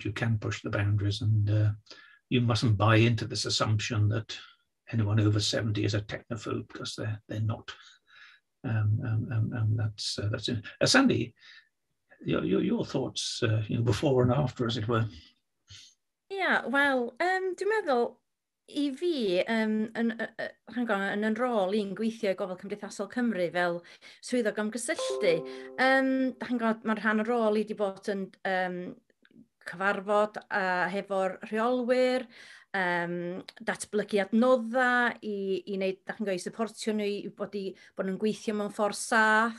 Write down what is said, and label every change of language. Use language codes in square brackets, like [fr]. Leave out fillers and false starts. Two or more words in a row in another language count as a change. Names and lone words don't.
[en] You can push the boundaries, and you mustn't buy into this assumption that anyone over 70 is a technophobe, because they're not. That's it. Sandy, your thoughts, before and after, as it were. Yeah, [cy] wel, dwi'n meddwl I fi, yn rôl i'n gweithio i Gofal Cymdeithasol Cymru fel swyddog ymgysylltu, mae'r rhan o rôl i wedi bod yn cyfarfod hefo'r rheolwyr, datblygu adnodda i wneud, i supportio nhw i bod nhw'n gweithio mewn ffordd saff.